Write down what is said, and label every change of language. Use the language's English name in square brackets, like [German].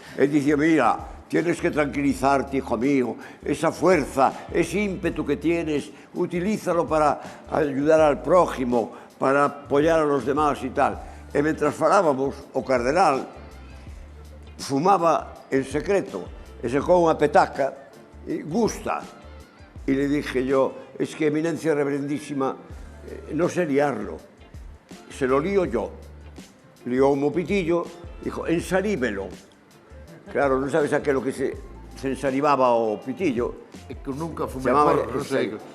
[Galician] E dicía, [Spanish] mira, tienes que tranquilizarte, hijo mío, esa fuerza, ese ímpetu que tienes, utilízalo para ayudar al prójimo, para apoyar a los demás e tal. [Galician] E mentras falábamos, o cardenal fumaba en secreto, e sacou unha petaca, e gusta. [Spanish] E le dije yo, es que eminencia reverendísima, no sé liarlo, se lo lío yo. Lió un pitillo, dijo, ensarímelo. [Galician] Claro, non sabes aquelo que se ensaribaba o pitillo. É que nunca fumé porro, non sei.